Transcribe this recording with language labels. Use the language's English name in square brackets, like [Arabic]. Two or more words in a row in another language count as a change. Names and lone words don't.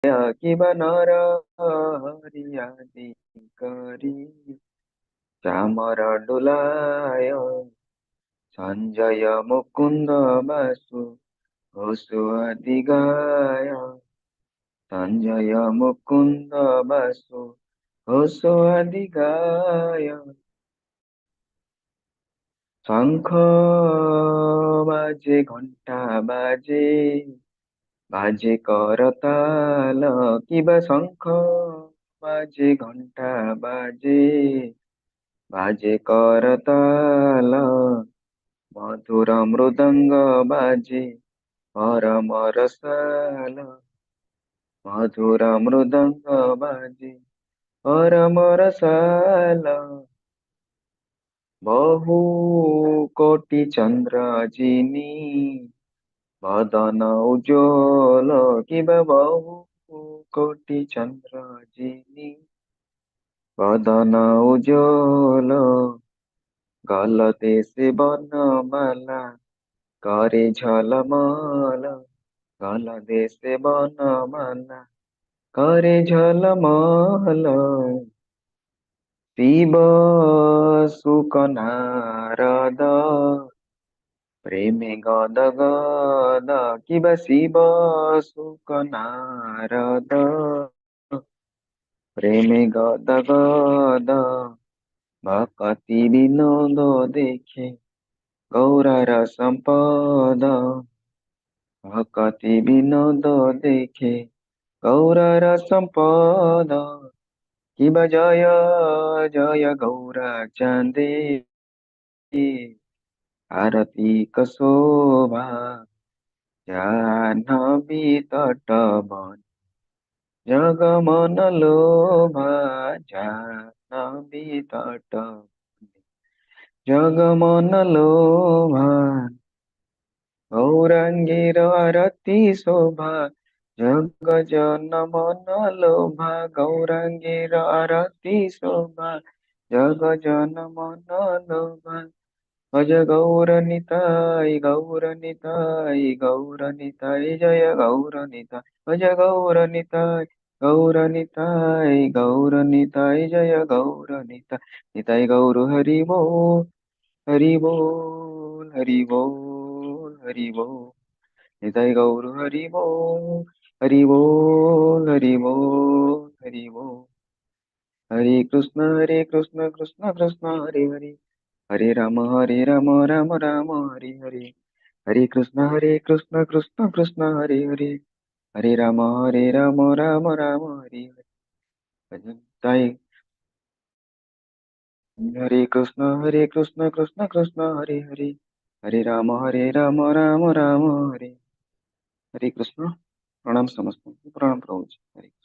[Bangla] কিব নর হরিয়াদি করী চামর ঢোলায় সঞ্জয় মুকুন্দ বাসু ঘোষো আদি গায় সঞ্জয় মুকুন্দ বাসু ঘোষো আদি গায় শঙ্খ বাজে ঘণ্টা বাজে বাজে করতাল কিবা শঙ্খ বাজে ঘণ্টা বাজে বাজে করতাল মধুর মৃদঙ্গ বাজে পরম রসাল মধুর মৃদঙ্গ বাজে পরম রসাল বহু কোটি চন্দ্র জিনি বদন উজ্জ্বল কিবা বহু কোটি চন্দ্র জিনি বদন উজ্জ্বল গলতে সে বনমালা করে ঝলমল গলতে সে বনমালা করে ঝলমল শিব সুখ নারদ প্রেমে গদ গদ কিবা শিব সুখ নারদ প্রেমে গদ গদ ভক্তি বিনোদ দেখে গৌরার সম্পদ ভক্তি বিনোদ দেখে গৌরার সম্পদ কিবা জয় জয় গৌরা চাঁদে আরতি শোভা জাহ্নবী তটবন জগমন লোভা জাহ্নবী তটবন জগমন লোভা গৌরাঙ্গীর আরতি শোভা জগ জন মন লোভা গৌরাঙ্গীর আরতি শোভা জগ জন মন লোভা ভজ গৌর নিতাই জয় গৌর নিতাই ভজ গৌর নিতাই জয় গৌর নিতাই নিতাই গৌর হরি বোল হরি বোল হরি বোল হরি বোল নিতাই গৌর হরি বোল হরি বোল হরি বোল হরি বোল [Sanskrit] हरे कृष्ण कृष्ण कृष्ण हरे हरे राम राम राम हरे हरे हरे कृष्ण कृष्ण कृष्ण हरे हरे हरे राम राम राम हरे हरे भजन ताई हरे कृष्ण कृष्ण कृष्ण हरे हरे हरे राम राम राम हरे हरे कृष्ण [Hindi] प्रणाम समस्त प्रणाम प्रभु जी [Sanskrit] हरे